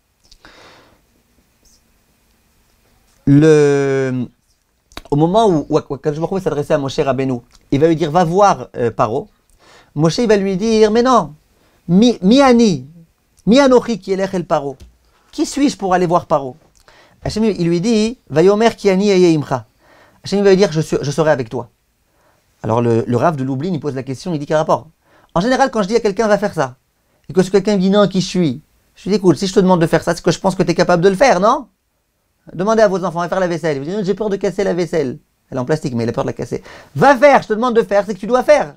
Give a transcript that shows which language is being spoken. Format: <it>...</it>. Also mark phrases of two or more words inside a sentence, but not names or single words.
<fr>Au moment où Akadosh Baruch Hu s'adressait à Moshe Rabbeinu, il va lui dire, va voir Paro. Moshe il va lui dire, mais non,</fr> <he>מי אנכי כי אלך אל פרעה.</he> <fr>Qui suis-je pour aller voir Paro? Hachem il lui dit,</fr> <he>ויאמר כי אני אהיה עמך.</he> <fr>Hachem il va lui dire, je serai avec toi. Alors le Rav de Lublin, il pose la question, il dit quel rapport? En général, quand je dis à quelqu'un, va faire ça, et que quelqu'un me dit non, qui je suis? Je lui dis, écoute, si je te demande de faire ça, c'est que je pense que tu es capable de le faire, non? Demandez à vos enfants, va faire la vaisselle. Vous dites, j'ai peur de casser la vaisselle. Elle est en plastique, mais il a peur de la casser. Va faire, je te demande de faire, c'est que tu dois faire.</fr>